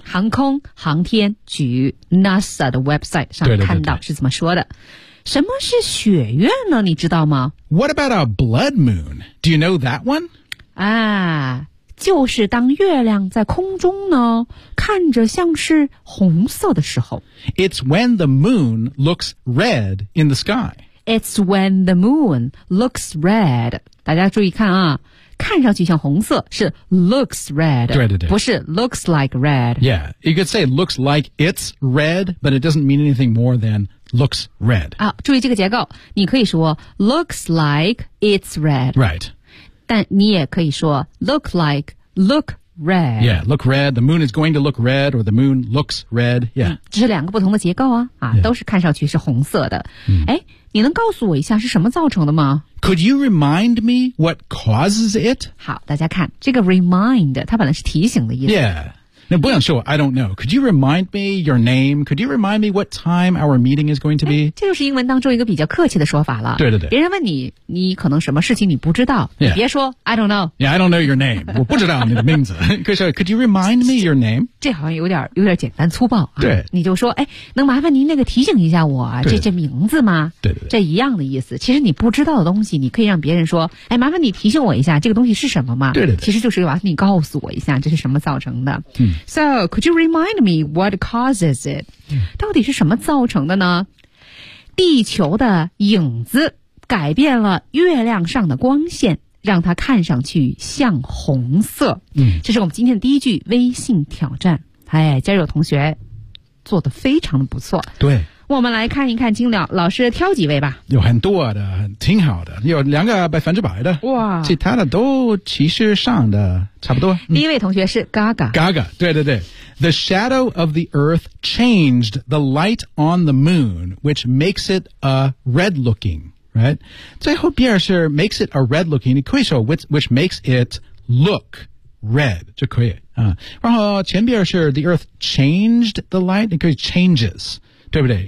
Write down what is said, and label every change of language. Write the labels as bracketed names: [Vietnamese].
[Chinese] 航空航天局 NASA 的 website 上看到是怎么说的。什么是血月呢，你知道吗？ [English] What about a blood moon? Do you know that one? [Chinese] 啊，就是当月亮在空中呢看着像是红色的时候。 [English] It's when the moon looks red in the sky. It's when the moon looks red. [Chinese] 大家注意看啊，看上去像红色是 [English] looks red. [Chinese] 对对对，不是 [English] looks like red. Yeah, you could say looks like it's red, but it doesn't mean anything more than looks red. [Chinese] 啊，注意这个结构，你可以说 [English] looks like it's red. Right. [Chinese] 但你也可以说 [English] look like, look red. Yeah, look red, the moon is going to look red, or the moon looks red, yeah.、 [Chinese] 嗯、这是两个不同的结构啊，啊 [English] yeah. [Chinese] 都是看上去是红色的。哎、嗯、你能告诉我一下是什么造成的吗？ [English] Could you remind me what causes it? [Chinese] 好，大家看，这个 remind, 它本来是提醒的意思。 [English] Yeah, no, [Chinese] 不想说 [English] I don't know. Could you remind me your name? Could you remind me what time our meeting is going to be? [Chinese] 这就是英文当中一个比较客气的说法了。对对对。别人问你，你可能什么事情你不知道、 [English] yeah. [Chinese] 你别说 [English] I don't know. Yeah, I don't know your name. [Chinese] 我不知道你的名字。 [English] Could you remind me your name? [Chinese] 这好像有点简单粗暴、啊。对。你就说哎，能麻烦您那个提醒一下我这名字吗？对对对。这一样的意思。其实你不知道的东西你可以让别人说哎，麻烦你提醒我一下这个东西是什么吗？对对对。其实就是麻烦你告诉我一下这是什么造成的。 [English] So, could you remind me what causes it?、嗯、 [Chinese] 到底是什么造成的呢？地球的影子改变了月亮上的光线，让它看上去像红色。嗯，这是我们今天的第一句微信挑战。哎，今儿有同学做得非常的不错。对。我们来看一看金鸟老师挑几位吧。有很多的，挺好的。有两个百分之百的。哇。其他的都其实上的差不多。第一位同学是 Gaga。 Gaga, 对对对。 [English] The shadow of the earth changed the light on the moon, which makes it a red looking. right? [Chinese] 最后边是 [English] makes it a red looking equation, which makes it look red, [Chinese] 就可以、啊、然后前边是 [English] the earth changed the light, [Chinese] 你可以 [English] changes, [Chinese] 对不对？